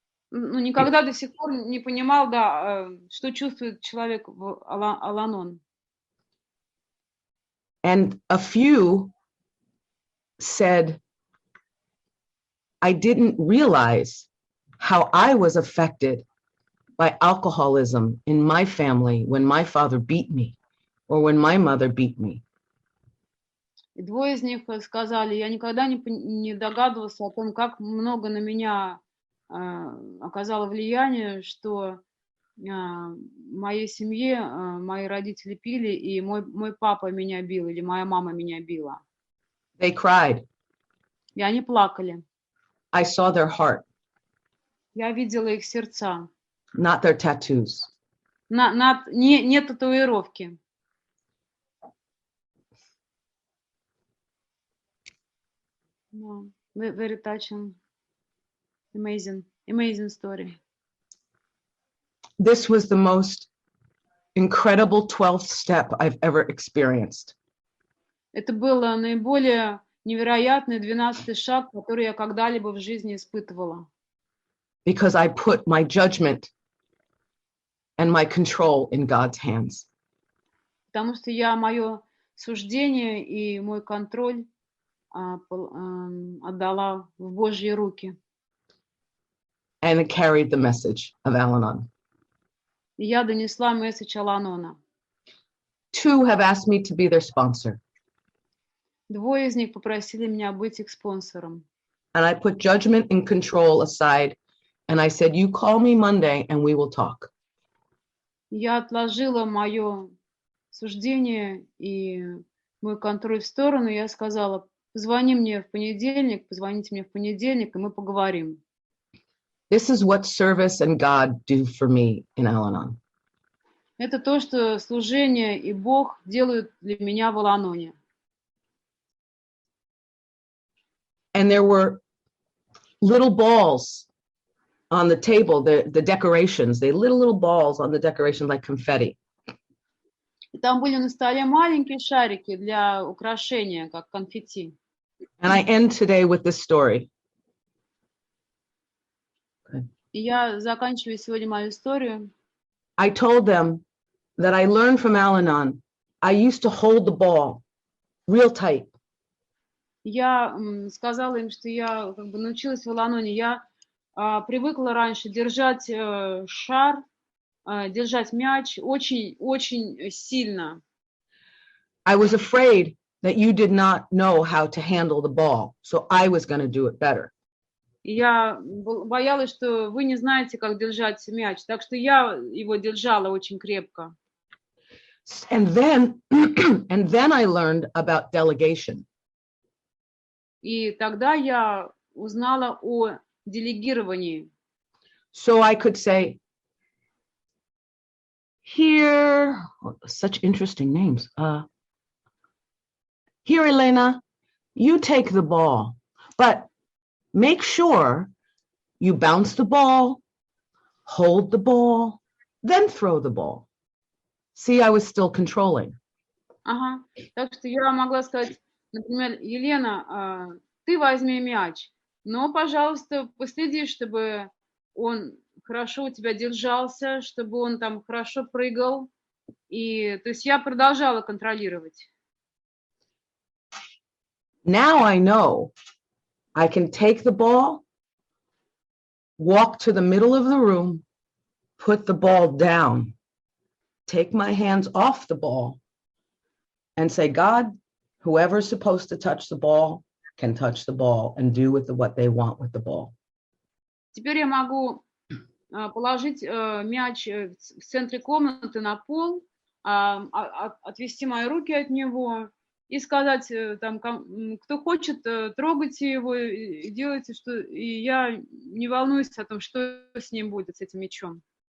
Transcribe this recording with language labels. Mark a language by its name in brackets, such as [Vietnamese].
[Russian] Ну, никогда до сих пор не понимал, да, что чувствует человек в Ал-Анон. [English] And a few said, I didn't realize how I was affected by alcoholism in my family when my father beat me or when my mother beat me. [Russian] И двое из них сказали, я никогда не догадывался о том, как много на меня оказало влияние, что моей семье мои родители пили, и мой папа меня бил, или моя мама меня била. [English] They cried. [Russian] И они плакали. [English] I saw their heart, [Russian] Я видела их сердца. [English] not their tattoos. [Russian] Не татуировки. [English] No, very touching. Amazing story. This was the most incredible 12th step I've ever experienced. [Russian] Это был наиболее невероятный 12-й шаг, который я когда-либо в жизни испытывала. [English] Because I put my judgment and my control in God's hands. [Russian] Потому что я мое суждение и мой контроль отдала в Божьи руки. [English] And it carried the message of Al-Anon. [Russian] И я донесла месседж Ал-Анона. [English] 2 have asked me to be their sponsor. [Russian] 2 из них попросили меня быть их спонсором. [English] And I put judgment and control aside. And I said, you call me Monday and we will talk. [Russian] Я отложила мое суждение и мой контроль в сторону. Я сказала, позвоните мне в понедельник, и мы поговорим. [English] This is what service and God do for me in Al-Anon. [Russian] Это то, что служение и Бог делают для меня в Ал-Аноне. [English] And there were little balls on the table, the decorations, they little balls on the decoration like confetti. [Russian] И там были на столе маленькие шарики для украшения, как конфетти. [English] And I end today with this story. [Russian] И я заканчиваю сегодня мою историю. [English] I told them that I learned from Al-Anon. I used to hold the ball real tight. [Russian] Я сказала им, что я научилась в Ал-Аноне. Я привыкла раньше держать шар, держать мяч очень сильно. [English] I was afraid that you did not know how to handle the ball, so I was going to do it better. [Russian] Я боялась, что вы не знаете, как держать мяч, так что я его держала очень крепко. [English] And then I learned about delegation. [Russian] И тогда я узнала о делегировании. [English] So I could say, here, such interesting names. Here, Elena, you take the ball, but make sure you bounce the ball, hold the ball, then throw the ball. See, I was still controlling. [Russian] Ага. Так что я могла сказать, например, Елена, ты возьми мяч, но, пожалуйста, последи, чтобы он хорошо у тебя держался, чтобы он там хорошо прыгал. И, то есть я продолжала контролировать. [English] Now I know I can take the ball, walk to the middle of the room, put the ball down, take my hands off the ball, and say, God, whoever's supposed to touch the ball can touch the ball and do with what they want with the ball. [Russian] Теперь я могу положить мяч в центре комнаты на пол, отвести мои руки от него и сказать, там, кто хочет, трогайте его, делайте, что... И я не волнуюсь о том, что с ним будет, с этим мячом.